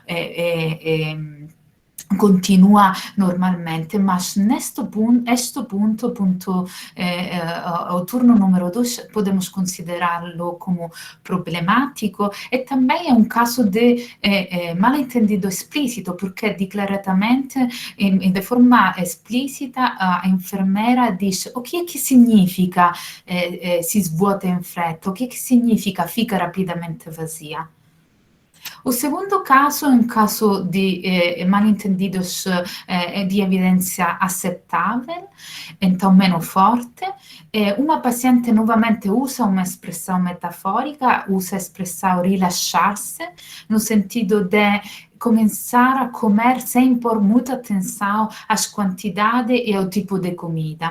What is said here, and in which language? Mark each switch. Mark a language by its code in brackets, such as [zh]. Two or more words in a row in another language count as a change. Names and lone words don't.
[pt] continua normalmente, mas neste ponto, o turno número 2, podemos considerá-lo como problemático, e também é um caso de mal-entendido explícito, porque declaradamente, de forma explícita, a enfermeira diz o que significa [it] si svuota in fretta, [pt] o que significa fica rapidamente vazia. O segundo caso é um caso de mal-entendidos de evidência aceitável, então menos forte. Uma paciente novamente usa uma expressão metafórica, usa a expressão relaxar-se, no sentido de começar a comer sem pôr muita atenção às quantidades e ao tipo de comida.